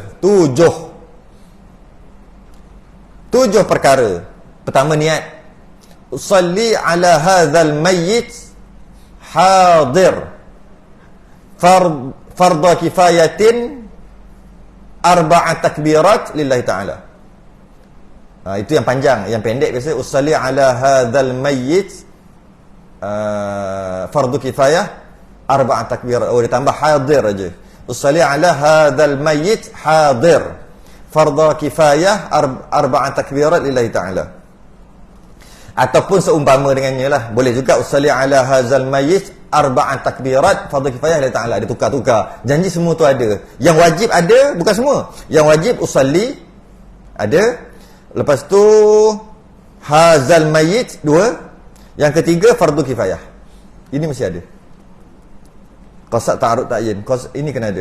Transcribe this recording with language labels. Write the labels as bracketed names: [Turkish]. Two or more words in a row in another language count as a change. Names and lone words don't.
[Malay] 7 perkara. Pertama, niat. [Arabic] أصلي على هذا الميت حاضر فرض كفاية 4 تكبيرات لله تعالى. [Malay] Itu yang panjang. Yang pendek biasa [Arabic] أصلي على هذا الميت فرض كفاية 4 تكبيرات. [Malay] Oh, ditambah hadir aja. [Arabic] أصلي على هذا الميت حاضر فرض كفاية 4 تكبيرات لله تعالى. [Malay] Ataupun seumpama dengannya lah, boleh juga [Arabic] أصلي على هذا الميت 4 تكبيرات فرض كفاية لله تعالى. [Malay] Dia tukar-tukar. Janji semua tu ada. Yang wajib ada, bukan semua. Yang wajib usalli ada. Lepas tu [Arabic] هذا الميت [Malay] 2. Yang ketiga [Arabic] فرض كفاية. [Malay] Ini mesti ada. [Arabic] قصد تعرض تعيين. [Malay] Ini kena ada.